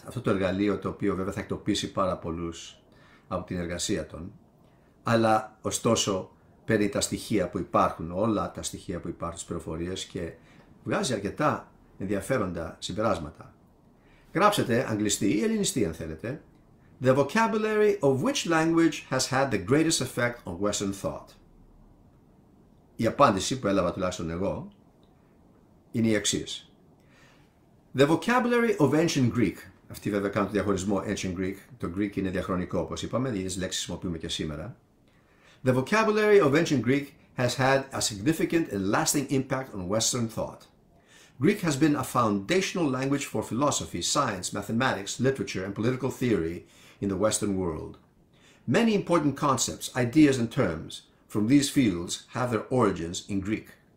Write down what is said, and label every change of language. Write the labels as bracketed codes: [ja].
[el] Αυτό το εργαλείο το οποίο βέβαια θα εκτοπίσει πάρα πολλούς από την εργασία των. Αλλά ωστόσο παίρνει τα στοιχεία που υπάρχουν, όλα τα στοιχεία που υπάρχουν στις πληροφορίες και βγάζει αρκετά ενδιαφέροντα συμπεράσματα. Γράψετε αγγλιστή ή ελληνιστή αν θέλετε. [en] The vocabulary of which language has had the greatest effect on Western thought. [el] Η απάντηση που έλαβα τουλάχιστον εγώ είναι η εξής. [en] The vocabulary of ancient Greek. [el] Αυτοί βέβαια κάνουν το διαχωρισμό ancient Greek. Το Greek είναι διαχρονικό όπως είπαμε, οι ίδιες λέξεις χρησιμοποιούμε και σήμερα. [en] The vocabulary of ancient Greek has had a significant and lasting impact on Western thought. Greek has been a foundational language for philosophy, science, mathematics, literature, and political theory in the Western world. Many important concepts, ideas, and terms from these fields have their origins in Greek.